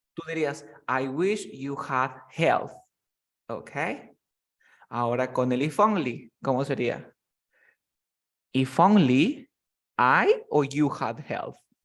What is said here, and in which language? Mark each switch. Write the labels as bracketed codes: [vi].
[es] Tú dirías, [en] I wish you had health. ¿Ok? [es] Ahora con el if only, ¿cómo sería? [en] If only I or you had health.